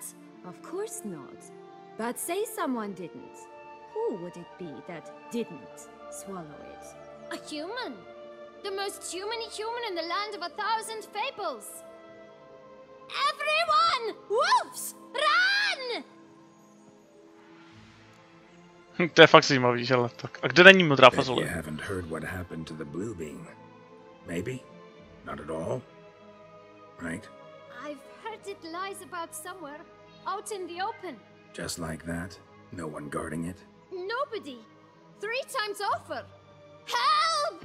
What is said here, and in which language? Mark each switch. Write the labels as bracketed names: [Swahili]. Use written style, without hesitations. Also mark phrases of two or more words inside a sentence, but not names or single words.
[English] Of course not. But say someone didn't. Who would it be that didn't swallow it? A human. The most human in the land of 1,000 fables. Everyone! Wolves! Run! [Czech] To je fakt zajímavý, že tak. A kde není modrá Bet fazole? [English] you haven't heard what happened to the blue bean. Maybe? Not at all? Right? I've heard it lies about somewhere, out in the open. Just like that? No one guarding it? Nobody. 3 times over. Help!